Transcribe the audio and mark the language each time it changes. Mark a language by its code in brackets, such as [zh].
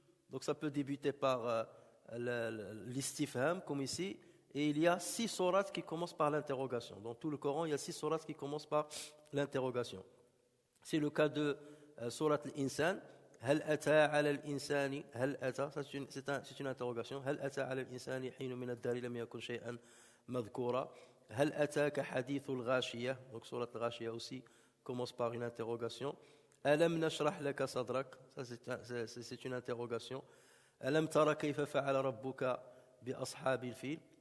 [fr] Donc ça peut débuter par l'istifham, comme ici, et il y a 6 sourates qui commencent par l'interrogation. Dans tout le Coran, il y a 6 sourates qui commencent par l'interrogation. C'est le cas de sourate al-Insan. [ar] هل أتى على الإنسان هل أتى [fr] c'est une interrogation. [ar] هل أتى على الإنسان حين من الدهر لم يكن شيئا مذكورا. هل أتاك حديث الغاشية. [fr] Donc sourate al-Ghashiyah aussi commence par une interrogation. [ar] ألم نشرح لك صدرك. [fr] C'est une interrogation. [ar] ألم ترى كيف فعل ربك بأصحاب الفيل.